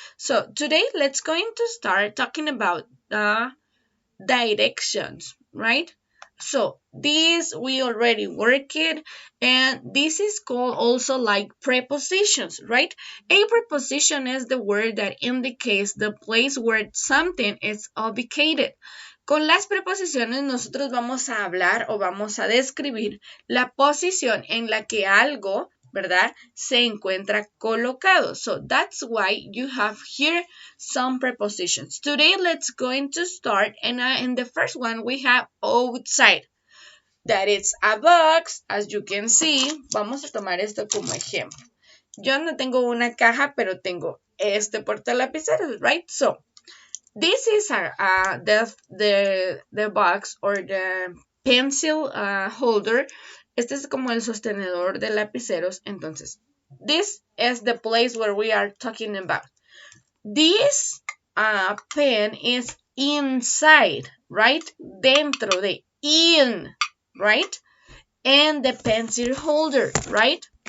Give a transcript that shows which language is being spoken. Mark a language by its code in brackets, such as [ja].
[en] So today let's going to start talking about the directions, right? So this we already worked, and this is called also like prepositions, right? A preposition is the word that indicates the place where something is ubicated. [es] Con las preposiciones nosotros vamos a hablar o vamos a describir la posición en la que algo, ¿verdad?, se encuentra colocado. [en] So that's why you have here some prepositions. Today let's going to start, and in the first one we have outside. That is a box, as you can see. [es] Vamos a tomar esto como ejemplo. Yo no tengo una caja, pero tengo este portalapiceros, right? [en] So this is the box or the pencil holder. [es] Este es como el sostenedor de lapiceros. [en] Entonces, this is the place where we are talking about. This pen is inside, right? [es] Dentro de, [en] in, right? And the pencil holder, right?